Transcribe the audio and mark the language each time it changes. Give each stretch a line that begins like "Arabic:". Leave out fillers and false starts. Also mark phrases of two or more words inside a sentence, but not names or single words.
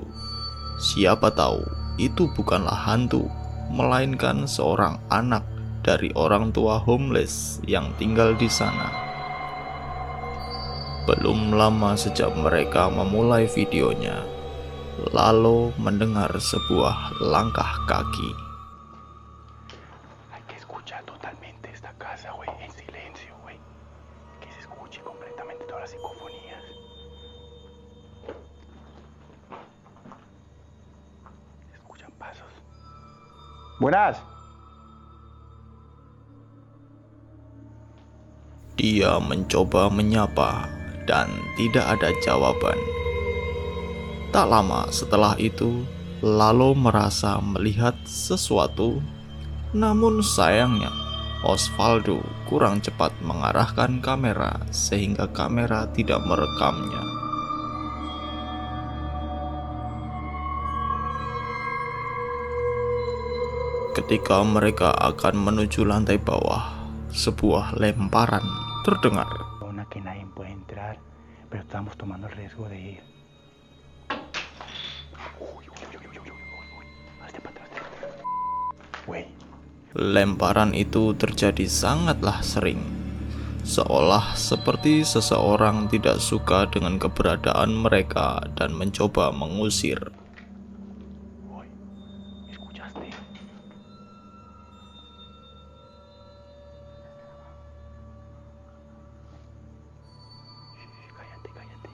Indonesian: Siapa tahu itu bukanlah hantu, melainkan seorang anak dari orang tua homeless yang tinggal di sana. Belum lama sejak mereka memulai videonya, Lalo mendengar sebuah langkah kaki.
Spanish: Hay que escuchar totalmente esta casa, güey, en silencio, güey. Que se escuche completamente todas las psicofonías. Se escuchan pasos. Buenas.
Indonesian: Dia mencoba menyapa dan tidak ada jawaban. Tak lama setelah itu, Lalo merasa melihat sesuatu. Namun sayangnya, Osvaldo kurang cepat mengarahkan kamera sehingga kamera tidak merekamnya. Ketika mereka akan menuju lantai bawah, sebuah lemparan terdengar.
Spanish: Una que nadie puede entrar, pero estamos tomando el riesgo de ir. Hazte para atrás. Güey.
Indonesian: Lemparan itu terjadi sangatlah sering, seolah seperti seseorang tidak suka dengan keberadaan mereka dan mencoba mengusir.
Spanish: ¿Escuchaste? Cállate, cállate.